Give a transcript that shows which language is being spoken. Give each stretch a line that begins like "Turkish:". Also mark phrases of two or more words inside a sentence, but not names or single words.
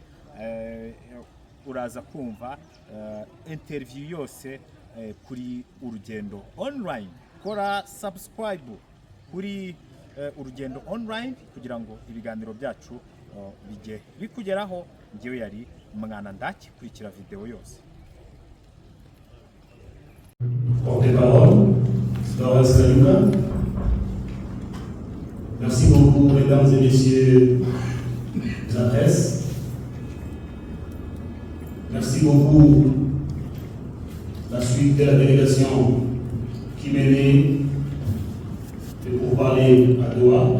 Kinyarwanda: Uraza kumva interview yose kuri Urugendo online. Kora subscribe kuri Urugendo online kugira ngo ibiganiro byacu bijye bikugeraho. Ngewe yari mwana ndaki, kurikira video yose.
French: Porte-parole, Florence Kayumba. Merci beaucoup, mesdames et messieurs de la presse. Merci beaucoup la suite de la délégation qui menait pour parler à Doha.